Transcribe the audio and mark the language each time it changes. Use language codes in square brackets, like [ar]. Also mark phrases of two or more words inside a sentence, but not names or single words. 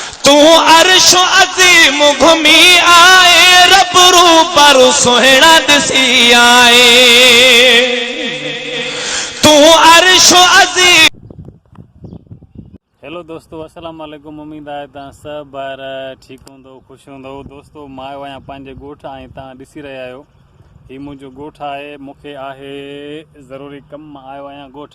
[sd] तू अर्श अजीम घुमी आए रब रूबरू सोहना दिसी आए तू अर्श अजीम। हेलो दोस्तों, [ar] السلام عليكم. [ur] امید ہے [sd] तव्हां सब ॿार ठीक हूंदो, खुश हूंदो। दोस्तों मां आयो आहियां पंहिंजे ॻोठ ऐं तव्हां ॾिसी रहिया आहियो ही मुंहिंजो ॻोठ आहे। मूंखे आहे ज़रूरी कमु, मां आयो आहियां ॻोठ।